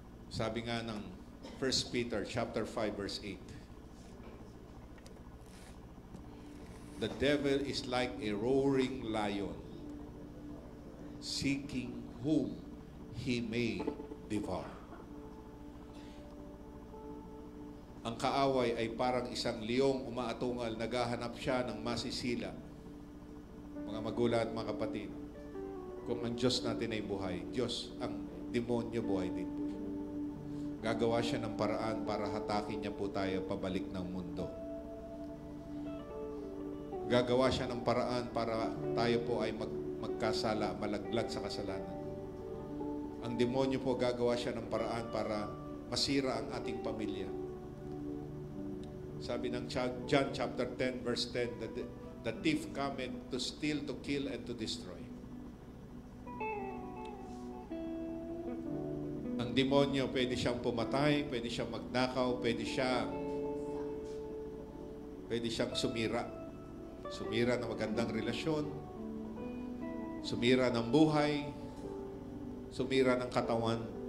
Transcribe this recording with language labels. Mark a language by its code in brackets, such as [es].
[tl] Sabi nga ng 1 Peter chapter 5 verse 8. [en] The devil is like a roaring lion, seeking whom he may devour. [tl] Ang kaaway ay parang isang leong umaatungal, naghahanap siya ng masisila. Mga magulang at mga kapatid, kung ang Diyos natin ay buhay, Diyos, ang demonyo buhay din po. Gagawa siya ng paraan para hatakin niya po tayo pabalik ng mundo. Gagawa siya ng paraan para tayo po ay magkasala, malaglag sa kasalanan. Ang demonyo po gagawa siya ng paraan para masira ang ating pamilya. Sabi ng [en] John chapter 10 verse 10, the thief cometh to steal, to kill, and to destroy. [tl] Ang demonyo, pwede siyang pumatay, pwede siyang magnakaw, pwede siyang sumira. Sumira ng magandang relasyon, sumira ng buhay, sumira ng katawan.